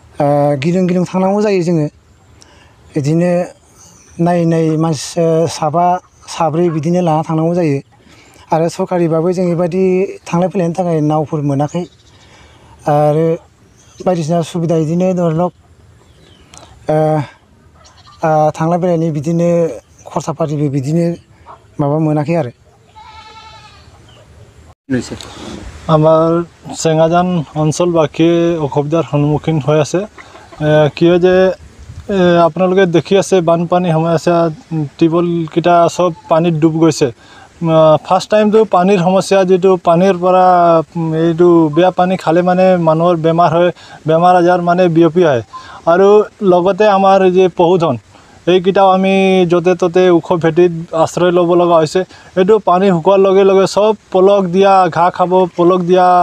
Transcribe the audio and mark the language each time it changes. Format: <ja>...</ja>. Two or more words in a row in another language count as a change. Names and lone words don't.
<brx>गिलुं गिलुं थांनांगौ जायो जोङो। बिदिनो नायै मानसि साबा साब्रै बिदिनो लाना थांनांगौ जायो आरो सरकारिबाबो जों बेबायदि थांलाय फैलायनि थाखाय नावफोर मोनाखै आरो बायदिसिना सुबिदा बिदिनो धरलक थांलाय फैलायनि बिदिनो खरसा पातिबो बिदिनो माबा मोनाखै आरो</brx> <as>আমাৰ চেঙাজান অঞ্চলবাসী অসুবিধাৰ সন্মুখীন হৈ আছে কিয় যে আপোনালোকে দেখি আছে বানপানী সমস্যা টিউবৱেলকেইটা চব পানীত ডুব গৈছে</as> <en>first time</en> <as>পানীৰ সমস্যা যেটো পানীৰ পৰা এইটো বেয়া পানী খালে মানে মানুহৰ বেমাৰ হয় বেমাৰ আজাৰ মানে বিয়পি আহে আৰু লগতে আমাৰ যে পশুধন এইকেইটাও আমি য'তে ত'তে ওখ ভেটিত আশ্ৰয় ল'ব লগা হৈছে এইটো পানী শুকোৱাৰ লগে লগে চব পলক দিয়া ঘাঁহ খাব পলক দিয়া</as>